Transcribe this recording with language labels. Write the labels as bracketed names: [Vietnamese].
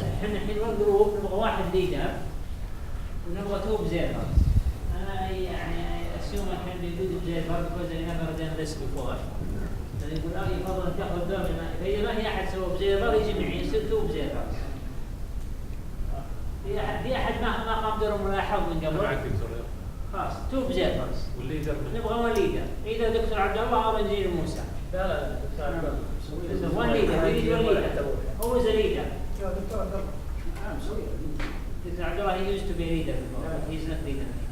[Arabic] احنا الحين نبغى واحد ليدر ونبغى [English] 2 observers. [Arabic] أنا يعني [English] assume I can be good observer because I never done this before. [Arabic] يقول أخي يفضل أن تأخذ دور فإذا ما في أحد سوى أوبزيرفر يجي معي يصير [English] Two observer. [Arabic] في أحد ما قام دور ملاحظ من قبل. خلاص [English] Two observers. [Arabic] والليدر نبغى [English] One leader. [Arabic] إذا دكتور عبد الله أو إنجينير موسى. لا دكتور عبد الله. [English] one leader [Arabic] يريد ون ليدر. هو [English] is a leader. [Arabic] دكتور عبد الله. [English] Doctor عبد الله he used to be a leader before, but he's not leader.